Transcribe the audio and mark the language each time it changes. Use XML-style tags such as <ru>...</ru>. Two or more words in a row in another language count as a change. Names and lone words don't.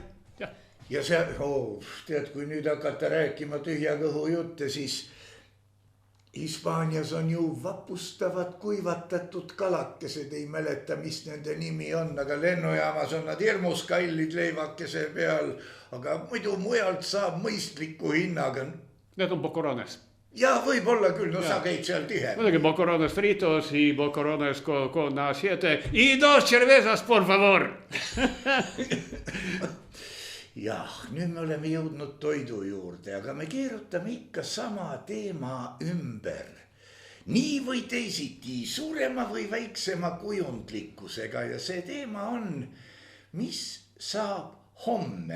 <et>Ja see, tead, kui nüüd hakata rääkima tühja kõhu jutte, siis Hispaanias on ju vapustavad kuivatatud kalakesed, ei mäleta, mis nende nimi on, aga lennujaamas on nad hirmus kallid leivakese peal, aga muidu mujalt saab mõistliku hinnaga. Need on bocarones. Ja võib-olla küll, no sa käid seal tihe.</et> <es>Muidugi bocarones fritos y bocarones con siete y dos cervezas, por favor.</es> <et>Jah, nüüd me oleme jõudnud toidu juurde, aga me keerutame ikka sama teema ümber. Nii või teisiti, suurema või väiksema kujundlikkusega ja see teema on, mis saab homme.</et>